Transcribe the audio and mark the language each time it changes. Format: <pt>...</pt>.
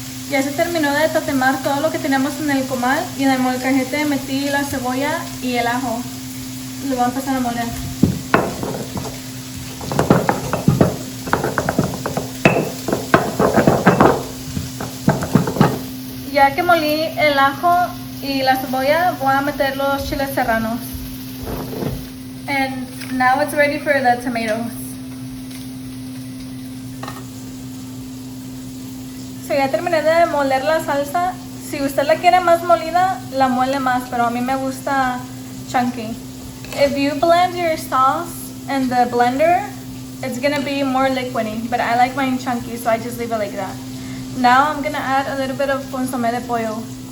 <es>Ya se terminó de tatemar todo lo que tenemos en el comal, y en el molcajete metí la cebolla y el ajo. Lo voy a empezar a moler. Ya que molí el ajo y la cebolla, voy a meter los chiles serranos.</es> <en>And now it's ready for the tomatoes.</en> <es>So ya terminé de moler la salsa. Si usted la quiere más molida, la muele más, pero a mí me gusta chunky.</es> <en>If you blend your sauce in the blender, it's gonna be more liquidy, but I like mine chunky, so I just leave it like that. Now I'm gonna add a little bit of consomé de pollo.</en>